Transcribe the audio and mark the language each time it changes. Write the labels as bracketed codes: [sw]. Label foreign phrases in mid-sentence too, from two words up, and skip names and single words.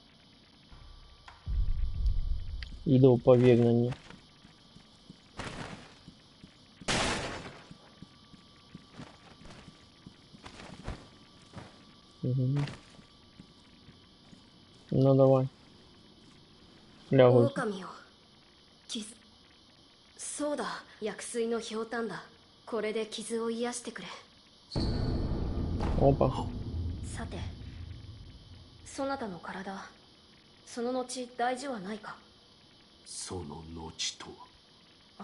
[ru] Идол, поверь на мне. Угу. Ну давай. Лягу. [ja] 狼よ。そうだ、薬水のひょうたんだ。これで傷を癒してくれ。 [ru] Опа. [ja] さて、そなたの体、その後大事はないか。その後とは。